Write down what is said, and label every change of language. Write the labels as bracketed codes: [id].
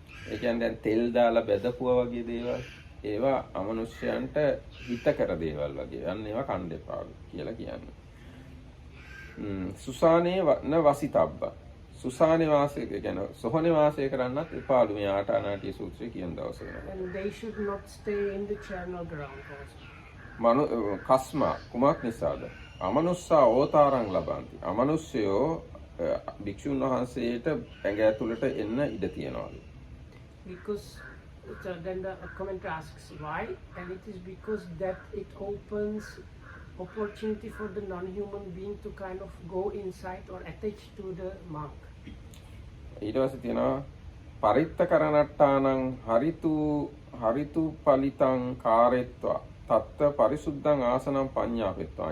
[si] ඒ කියන්නේ දැන් තෙල් දාලා බැදපුවා වගේ දේවල් ඒවා අමනුෂ්‍යයන්ට හිතකර දේවල් වගේ. අන්න ඒවා කන්න එපාලු කියලා කියන්නේ. [pi] සුසානේ න වසිතබ්බ. [si] සුසානේ වාසය කියන සොහනේ වාසය කරන්නත් එපාලු මේ ආටානාටිය සූත්‍රය කියන දවසේ වෙනවා. [en] And they should not stay in the charnel ground also. [pi] කස්මා [si] කුමක් නිසාද? [pi] අමනුෂ්‍යා ඕතාරං ලබන්ති. [si] අමනුෂ්‍යයෝ භික්ෂුන් වහන්සේට ඇඟ ඇතුළට එන්න ඉඩ තියනවාලු. [en] Because so then the commentator asks why, and it is because that it opens opportunity for the non-human being to kind of go inside or attach to the monk. [si] ඊට පස්සේ තියෙනවා [pi] පරිත්ත කරණට්ටානං හරිතු පලිතං කාරෙත්වා තත්ත පරිසුද්ධං ආසනං පඤ්ඤාපෙත්වා.